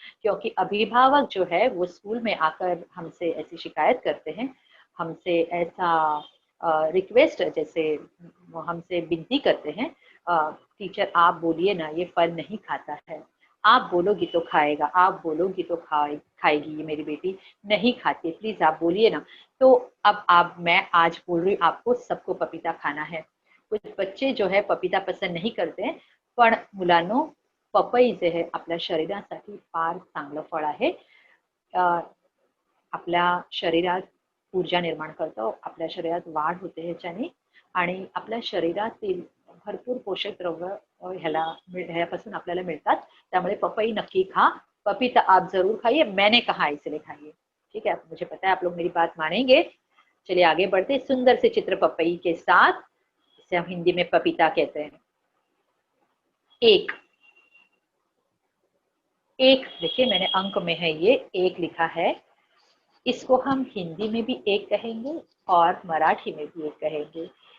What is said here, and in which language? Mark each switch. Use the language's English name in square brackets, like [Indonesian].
[Hindi] क्योंकि अभिभावक जो है वो स्कूल में आकर हमसे ऐसी शिकायत करते हैं, हमसे ऐसा रिक्वेस्ट, जैसे हमसे विनती करते हैं, टीचर आप बोलिए ना, ये फल नहीं खाता है। आप बोलोगी तो खाएगा, आप बोलोगी तो खाएगी ये मेरी बेटी, नहीं खाती, प्लीज आप बोलिए ना। तो अब मैं आज बोल रही हूँ आपको, सबको पपीता खाना है। कुछ बच्चे जो है पपीता पसंद नाही करते, [Marathi] पण मुलांनो पपई जे आहे आपल्या शरीरासाठी फार चांगलं फळ आहे। आपल्या शरीरात ऊर्जा निर्माण करतो, आपल्या शरीरात वाढ होते ह्याच्याने, आणि आपल्या शरीरातील भरपूर पोषक द्रव्य ह्यापासून आपल्याला मिळतात। त्यामुळे पपई नक्की खा, [Hindi] पपीता आप जरूर खाइए, मैंने कहा इसलिए खाइए, ठीक है। मुझे पता है आप लोग मेरी बात मानेंगे। चलिए आगे बढ़ते, सुंदर से चित्र पपई के साथ, इसे हम हिंदी में पपीता कहते हैं। एक, एक देखिए मैंने अंक में है ये एक लिखा है, इसको हम हिंदी में भी एक कहेंगे और मराठी में भी एक कहेंगे।